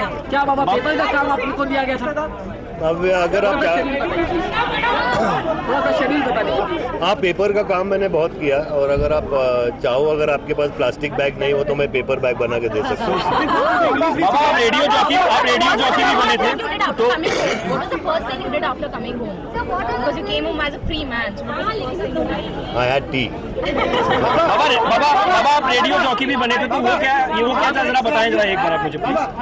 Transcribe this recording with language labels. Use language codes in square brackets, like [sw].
[hi] क्या बाबा पेपर का काम आपको दिया गया था? अब अगर आप थोड़ा सा शेड्यूल बता दीजिए। हाँ, पेपर का काम मैंने बहुत किया, और अगर आप चाहो, अगर आपके पास प्लास्टिक बैग नहीं हो तो मैं पेपर बैग बना के दे सकता हूँ। बाबा आप रेडियो जॉकी भी बने थे, तो [en] What was the first thing you did after coming home? Because you came home as a free man. So what was the first thing you did? I had tea. [hi] बाबा आप radio jockey भी बने थे, तो वो क्या था, जरा बताएं जरा एक बार आप मुझे प्लीज।